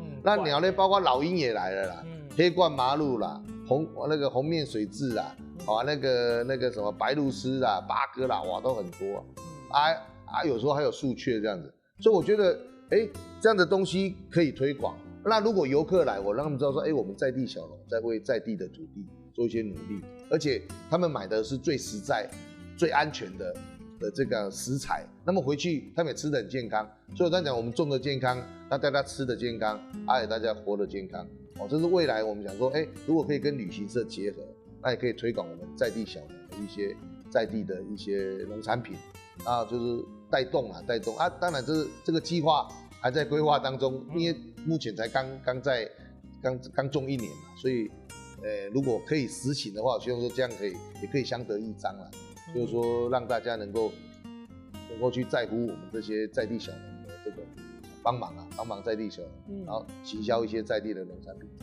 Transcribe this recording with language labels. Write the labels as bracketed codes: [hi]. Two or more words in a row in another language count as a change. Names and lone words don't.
[zh] 那鳥類包括老鷹也來了啦，黑冠麻鷺啦，紅面水蛭啦，那個什麼白鷺鷥啦、八哥啦，哇都很多有時候還有樹雀這樣子。所以我覺得，這樣的東西可以推廣。那如果遊客來，我讓他們知道說，我們在地小農在為在地的土地做一些努力，而且他們買的是最實在、最安全的這個食材，那麼回去他們也吃得很健康。所以我在講，我們種的健康，那大家吃的健康，也大家活得健康。這是未來我們想說，如果可以跟旅行社結合，那也可以推廣我們在地小農的一些在地的一些農產品，就是帶動啊。當然這個計劃還在規劃當中，因為目前才剛種1年嘛，所以如果可以實行的話，我希望說這樣也可以相得益彰啦。就是說，讓大家能夠去在乎我們這些在地小農的這個幫忙在地小農，然後行銷一些在地的農產品。